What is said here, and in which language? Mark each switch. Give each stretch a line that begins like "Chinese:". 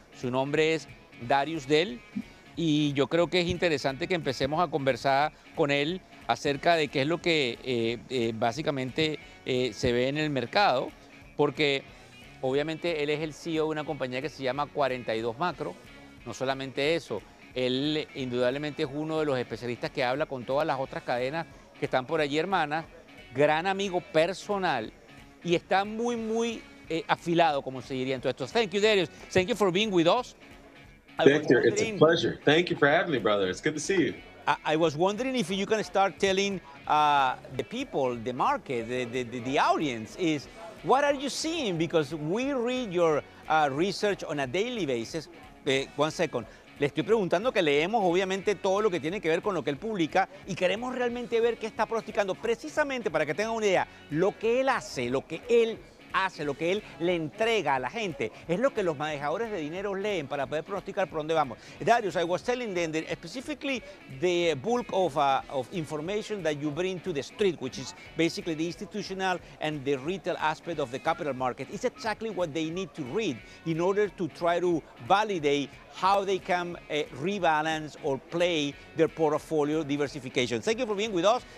Spanish: Su nombre es Darius Dell, y yo creo que es interesante que empecemos a conversar con él acerca de qué es lo que básicamente se ve en el mercado, porque obviamente él es el CEO de una compañía que se llama 42 Macro. No solamente eso, él indudablemente es uno de los especialistas que habla con todas las otras cadenas que están por allí, hermanas. Gran amigo personal y está muy, muy afilado, como se diría en todo esto.
English: Thank you, Darius. Thank you for being with us. Thank you. It's a pleasure. Thank you for having me, brother. It's good to see you. I was wondering if you can start telling the people, the market, the audience, is what are you seeing? Because we read your research on a daily basis. One second.
Spanish: Le estoy preguntando que leemos, obviamente, todo lo que tiene que ver con lo que él publica, y queremos realmente ver qué está pronosticando, precisamente para que tengan una idea. Lo que él hace, lo que él le entrega a la gente, es lo que los manejadores de dinero leen para poder pronosticar por dónde vamos.
English: Darius, I was telling them that specifically the bulk of information that you bring to the street, which is basically the institutional and the retail aspect of the capital market, is exactly what they need to read in order to try to validate how they can rebalance or play their portfolio diversification. Thank you for being with us.